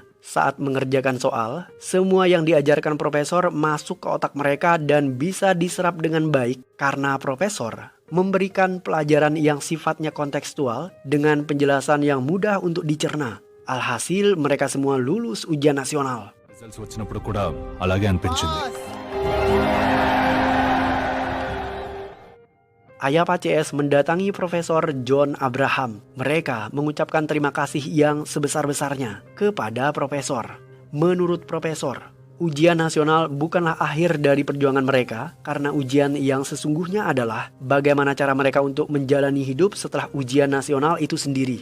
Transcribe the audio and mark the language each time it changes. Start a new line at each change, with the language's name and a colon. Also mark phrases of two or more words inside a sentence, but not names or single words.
Indonesian: Saat mengerjakan soal, semua yang diajarkan Profesor masuk ke otak mereka dan bisa diserap dengan baik karena Profesor memberikan pelajaran yang sifatnya kontekstual dengan penjelasan yang mudah untuk dicerna. Alhasil mereka semua lulus ujian nasional.
Telugu: రిజల్ట్స్ వచ్చినప్పుడు కూడా అలాగే అనిపించింది.
Indonesian: Ayapa CS mendatangi Profesor John Abraham. Mereka mengucapkan terima kasih yang sebesar-besarnya kepada Profesor. Menurut Profesor, ujian nasional bukanlah akhir dari perjuangan mereka, karena ujian yang sesungguhnya adalah bagaimana cara mereka untuk menjalani hidup setelah ujian nasional itu sendiri.